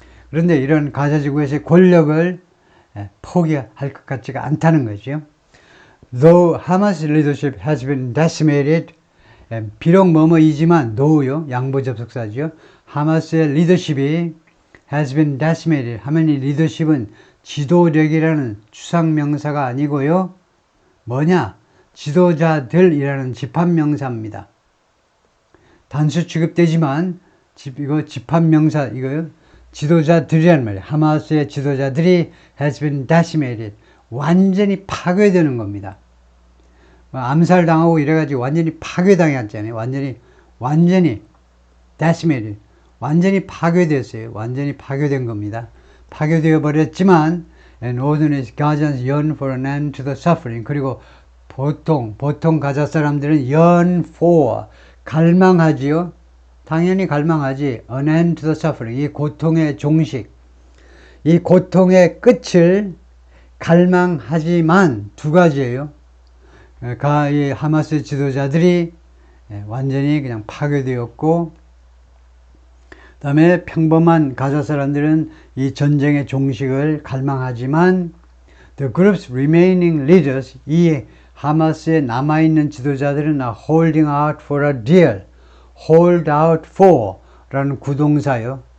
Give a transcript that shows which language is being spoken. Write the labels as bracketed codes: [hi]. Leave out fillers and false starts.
[ko] 그런데 이런 가자지구에서의 권력을 포기할 것 같지가 않다는 거죠. [en] Though Hamas leadership has been decimated, [ko] 비록 뭐뭐이지만 though요, 양보 접속사죠. 하마스의 리더십이 [en] has been decimated [ko] 하면 이 리더십은 지도력이라는 추상명사가 아니고요. 뭐냐? 지도자들이라는 집합명사입니다. 단수 취급되지만 이거 집합명사 이거요. 지도자들이란 말이에요. 하마스의 지도자들이 [en] has been decimated. [ko] 완전히 파괴되는 겁니다. 암살당하고 이래가지고 완전히 파괴당했잖아요. 완전히 decimated. 완전히 파괴됐어요. 완전히 파괴된 겁니다. 파괴되어 버렸지만 [en] and ordinary Gazans yearn for an end to the suffering. [ko] 그리고 보통 가자 사람들은 yearn for 갈망하지요. 당연히 갈망하지. [en] An end to the suffering. [ko] 이 고통의 종식. 이 고통의 끝을 갈망하지만 두 가지예요. 이 하마스 지도자들이 완전히 그냥 파괴되었고, 그 다음에 평범한 가자 사람들은 이 전쟁의 종식을 갈망하지만 [en] the group's remaining leaders, [ko] 이 하마스에 남아있는 지도자들은 [en] are holding out for a deal. [ko] hold out for 라는 구동사요.